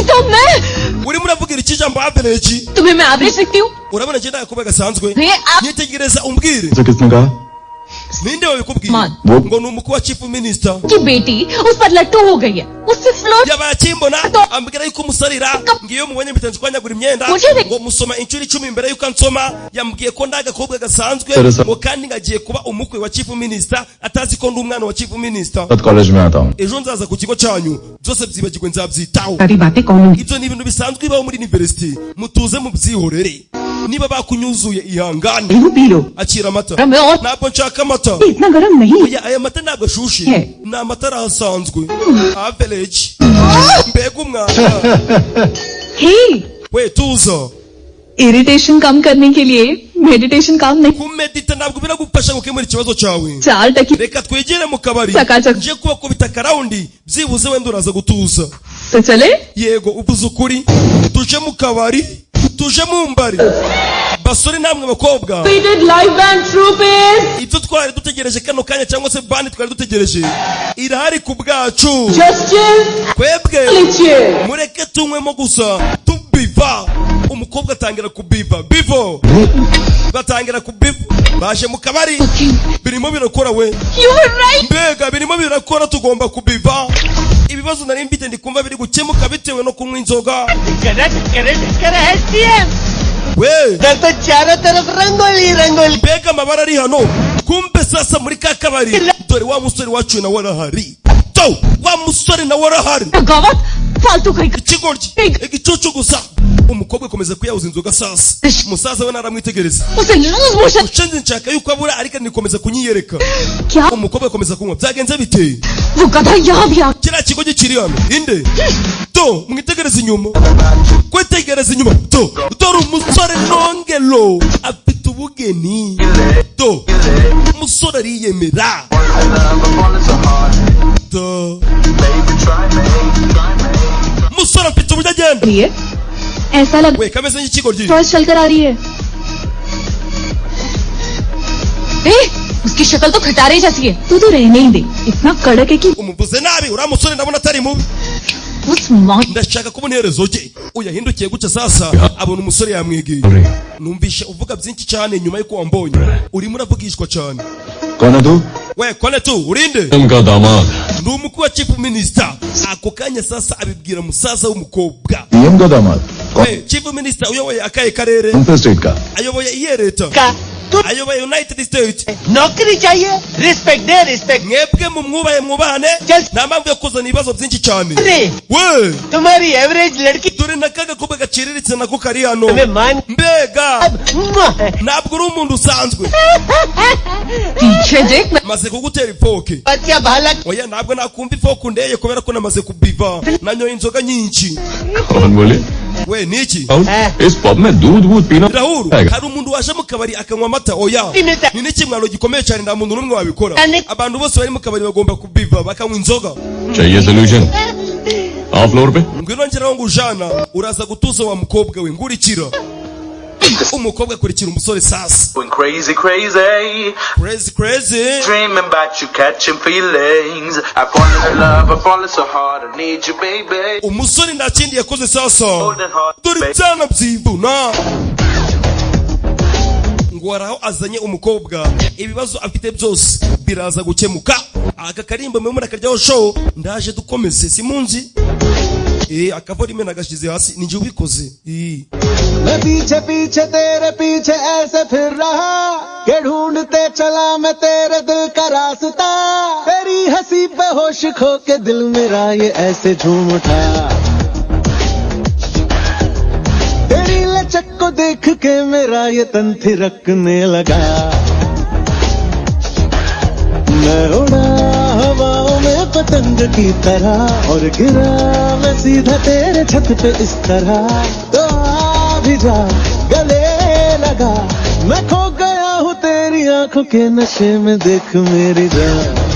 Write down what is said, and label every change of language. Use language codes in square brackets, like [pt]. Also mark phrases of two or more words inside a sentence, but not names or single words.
[hi] तो मैं [rw] urimo uravugira iki jambo average? [hi] तुम्हें मैं एवरेज लगती हूँ [rw] urabona njye agakobwa gasanzwe [hi] ये आप [rw] nyitegereza umbwire [hi] से किसने कहा? [rw] ninde wabikubwiye Man. ngo ni umukwe wa [en] chief minister [hi] की बेटी उस पर लट्टू हो गई है उससे फ्लोट [rw] yabaye akimbona ambwira yuko umusarira ngiyo mubonye mpita nshwanyagura imyenda Mujye- ngo musoma inshuro 10 mbere yuko ansoma yambwiye ko ndi agakobwa gasanzwe Teresa. ngo kandi ngagiye kuba umukwe wa [en] chief minister [rw] atazi ko ndi umwana wa chief minister. [hi] कॉलेज में आता हूँ। [rw] ejo nzaza ku kigo cyanyu byose byibagirwe nzabyitaho. [hi] सारी बातें कौन [rw] ibyo ni ibintu bisanzwe bibaho muri university mutuze mubyihorere niba bakunyuzuye ihangane [hi] पी लो [rw] akira amata. [hi] मैं और [rw] ntabwo nshaka amata. [hi] इतना गर्म नहीं [rw] oya aya mata ntabwo ashushe He. ni amata arahasanzwe average mbega umwana. हे we tuza [hi] इरिटेशन कम करने के लिए मेडिटेशन काम नहीं [rw] kumedita ntabwo biragufasha gukemura ikibazo cyawe. 4 टकी reka twegere mu kabari Chaka. nje kubakubita akarawundi byibuze wenda uraza gutuza. [hi] तो चले [rw] yego uvuze ukuri tuje mu kabari tuje mu mbari basore namwe bakobwa [en] Repeated live band troopers [rw] ibyo twari dutegereje kano kanya cyangwa se bandi twari dutegereje irahari ku bwacu. [en] just chill [rw] twebwe chill mureke tunywemo gusa tubiva. umukobwa atangira kubiva bivo batangira kubiva baje mu kabari birimo birakora we [en] you were right [rw] mbega birimo birakora tugomba kubiva. ibibazo nari mfite ndikumva biri gukemuka bitewe no kunywa inzoga. we [hi] इधर तो चारों तरफ रंगोली रंगोली [rw] mbega amabara ari hano kumbe sasa muri ka kabari dore wa musore wacu nawe arahari. to wa musore nawe arahari [hi] गवत फालतू का [rw] ikigoryi igicucu gusa. umukobwa akomeza kuyahuza inzoga sasa umusaza we naramwitegereza [hi] उसे लूज मोशन [rw] ushenze nshaka yuko abura ariko nikomeza kunyiyereka. [hi] क्या [rw] umukobwa akomeza kunywa byagenze bite [hi] वो गधा यहाँ भी आ [rw] kiriya kigo gikiri hano inde to mwitegereze inyuma kwitegereza inyuma to dore umusore nongelo afite ubugeni to umusore ariyemera to umusore afite uburyo agenda [hi] ऐसा लग [rw] we kameze nk'ikigo ry'i [hi] फर्स्ट चलकर आ रही है उसकी शक्ल तो खटारे जैसी है तू तो रहने ही दे इतना कड़क है कि [rw] umuvuze nabi uriya musore ndabona atari mubi [hi] उस मौत [rw] ndashaka kubona iherezo rye uyahindukiye gutya sasa abona umusore yamwegeye numvishe uvuga byinshi cyane nyuma y'uko wambonye urimo uravugishwa cyane [hi] कौन है तू [rw] we [hi] कौन तू [rw] urinde [hi] उनका दामाद [rw] ndi umukuru wa [en] chief minister [rw] ako kanya sasa abibwira musaza w'umukobwa [hi] पीएम का दामाद [rw] we [en] chief minister [rw] uyoboye akahe karere [hi] कौन सा स्टेट का [rw] ayoboye iyihe leta [hi] का तू [rw] ayoboye [en] united states [hi] नौकरी चाहिए रिस्पेक्ट दे रिस्पेक्ट [rw] mwebwe mumwubahe mwubahane nta mpamvu yo kuzana ibibazo byinshi cyane [hi] अरे [rw] we [hi] तुम्हारी एवरेज लड़की [rw] dore n'akaga kuba gaciriritse nako kari hano [hi] तुम्हें मान [rw] mbega ntabwo uri umuntu usanzwe [hi] पीछे देख [rw] maze kugutera ifoke [hi] बच्चा बालक [rw] oya ntabwo nakumva ifoke ndeye kubera ko namaze kubiva nanyoye inzoga nyinshi [hi] कौन बोले [rw] we niki [hi] इस पब में दूध वूध पीना [rw] rahuru hari umuntu waje mu kabari akanywa amata oya ni n'ikimwaro gikomeye cyane nta muntu n'umwe wabikora abantu bose bari mu kabari bagomba kubiva bakanywa inzoga [hi] चाहिए सोल्यूशन आओ फ्लोर पे [rw] ngwino ngeraho ngo ujana uraza gutuza wa mukobwa we ngurikira umukobwa akurikira umusore sasa [en] Going crazy, crazy. Dreaming about you, catching feelings. I falling in love, I falling so hard. I need you, baby. [rw] umusore nta kindi yakoze sasa dore ibyana byivuna ngo araho azanye umukobwa ibibazo afite byose biraza gukemuka aka karimbo mwe murakaryaho show ndaje dukomeze simunzi akavura imena agashize hasi ninjye ubikoze [hi] मैं पीछे पीछे तेरे पीछे ऐसे फिर रहा के ढूंढते चला मैं तेरे दिल का रास्ता तेरी हंसी पे होश खो के दिल मेरा ये ऐसे झूम उठा तेरी लचक को देख के मेरा ये तन थिरकने लगा मैं उड़ा हवाओं में पतंग की तरह और गिरा मैं सीधा तेरे छत पे इस तरह तो भी जा गले लगा मैं खो गया हूँ तेरी आंखों के नशे में देख मेरी जान